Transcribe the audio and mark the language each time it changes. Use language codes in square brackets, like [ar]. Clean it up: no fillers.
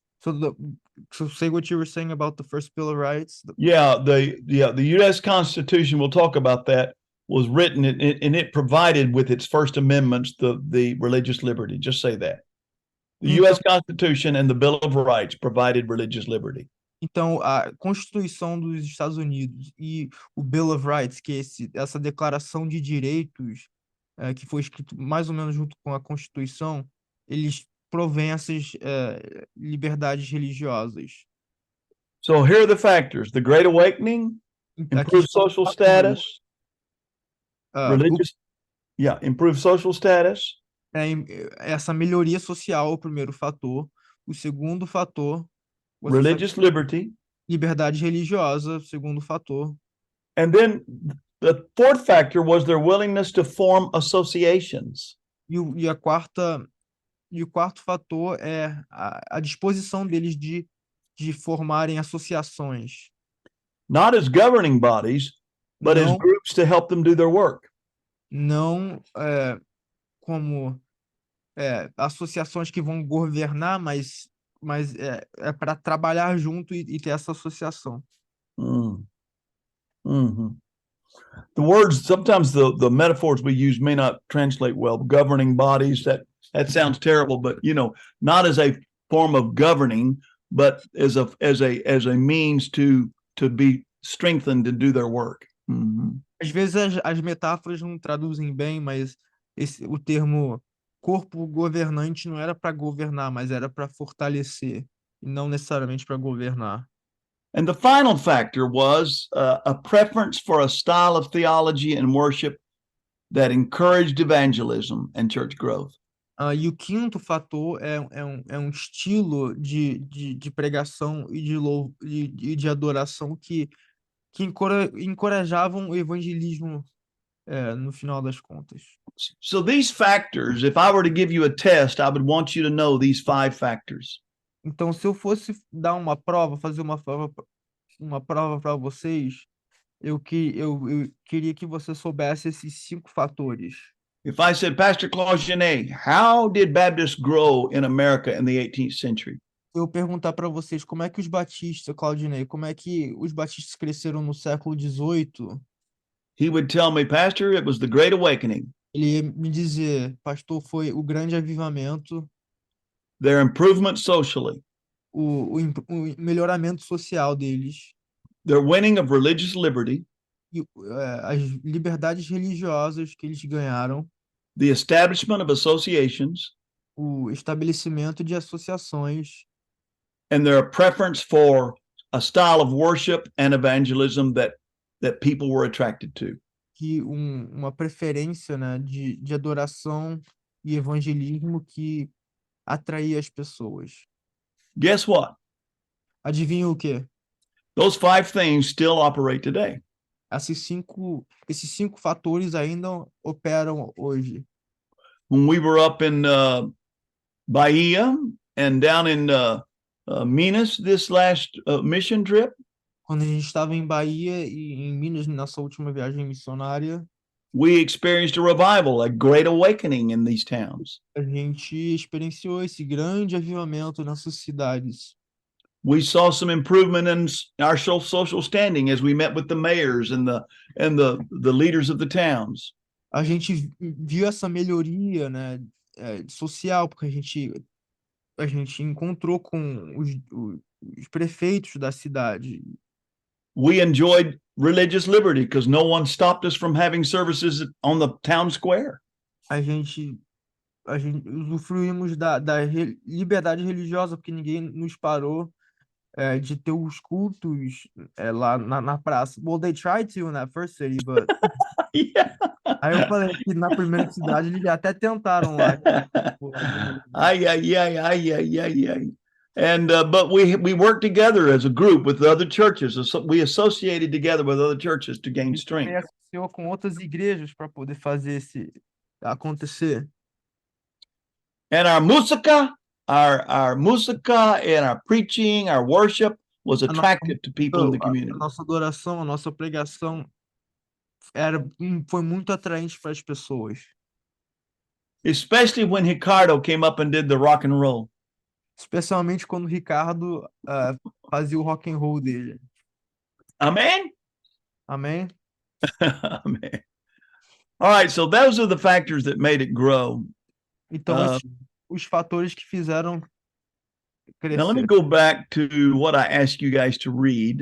[en] So say what you were saying about the first Bill of Rights. The U.S. Constitution, we'll talk about that, was written and it provided with its first amendments the religious liberty. Just say that. The U.S. Constitution and the Bill of Rights provided religious liberty. [pt] Então, a Constituição dos Estados Unidos e o Bill of Rights, que é essa declaração de direitos, que foi escrito mais ou menos junto com a Constituição, eles provêm essas liberdades religiosas. [en] So here are the factors: the Great Awakening, improved social status, improved social status. [pt] Essa melhoria social, o primeiro fator. O segundo fator, [en] religious liberty. [pt] Liberdade religiosa, segundo fator. [en] And then the fourth factor was their willingness to form associations. [pt] E o quarto fator é a disposição deles de formarem associações. [en] Not as governing bodies, but as groups to help them do their work. [pt] Não como associações que vão governar, mas para trabalhar junto e ter essa associação. [en] Mm-hmm. The words, sometimes the metaphors we use may not translate well. Governing bodies, that sounds terrible, but not as a form of governing, but as a means to be strengthened to do their work. Mhm. [pt] Às vezes as metáforas não traduzem bem, mas o termo corpo governante não era para governar, mas era para fortalecer, e não necessariamente para governar. [en] And the final factor was a preference for a style of theology and worship that encouraged evangelism and church growth. [pt] E o quinto fator é um estilo de pregação e de adoração que encorajavam o evangelismo, no final das contas. [en] So these factors, if I were to give you a test, I would want you to know these 5 factors. [pt] Então, se eu fosse dar uma prova, fazer uma prova para vocês, eu queria que você soubesse esses 5 fatores. [en] If I said, Pastor Claude, how did Baptists grow in America in the 18th century? [pt] Se eu perguntar para vocês como é que os batistas, Claudinei, como é que os batistas cresceram no século XVIII, [en] He would tell me, Pastor, it was the Great Awakening. [pt] ele ia me dizer, pastor, foi o grande avivamento, [en] Their improvement socially, [pt] o melhoramento social deles, [en] their winning of religious liberty, [pt] e as liberdades religiosas que eles ganharam, [en] the establishment of associations, [pt] o estabelecimento de associações, [en] and their preference for a style of worship and evangelism that people were attracted to. [pt] que uma preferência, né, de adoração e evangelismo que atraía as pessoas. [en] Guess what? [pt] Adivinha o quê? [en] Those 5 things still operate today. [pt] Esses cinco fatores ainda operam hoje. [en] When we were up in Bahia and down in Minas this last mission trip, [pt] Quando a gente estava em Bahia e em Minas, nessa última viagem missionária, [en] we experienced a revival, a great awakening in these towns. [pt] a gente experienciou esse grande avivamento nessas cidades. [en] We saw some improvement in our social standing as we met with the mayors and the leaders of the towns. [pt] A gente viu essa melhoria, né, social, porque a gente encontrou com os prefeitos da cidade. [en] We enjoyed religious liberty because no one stopped us from having services on the town square. [pt] A gente usufruímos da liberdade religiosa, porque ninguém nos parou de ter os cultos lá na praça. [en] Well, they tried to in that first city, but... Yeah. [pt] Aí eu falei que na primeira cidade eles até tentaram lá. Ay, ay, ay, ay, ay, ay, ay. [en] And but we worked together as a group with the other churches. We associated together with other churches to gain [pt] A gente [en] strength. [pt] associou com outras igrejas para poder fazer acontecer. [en] And our música and our preaching, our worship was attractive to people in the community. [pt] A nossa adoração, a nossa pregação foi muito atraente para as pessoas. [en] Especially when Ricardo came up and did the rock and roll. [pt] Especialmente quando o Ricardo fazia o rock and roll dele. [en] Amen? [pt] Amém? [en] Amen. All right, so those are the factors that made it grow. [pt] Então, os fatores que fizeram crescer. [en] Now let me go back to what I asked you guys to read.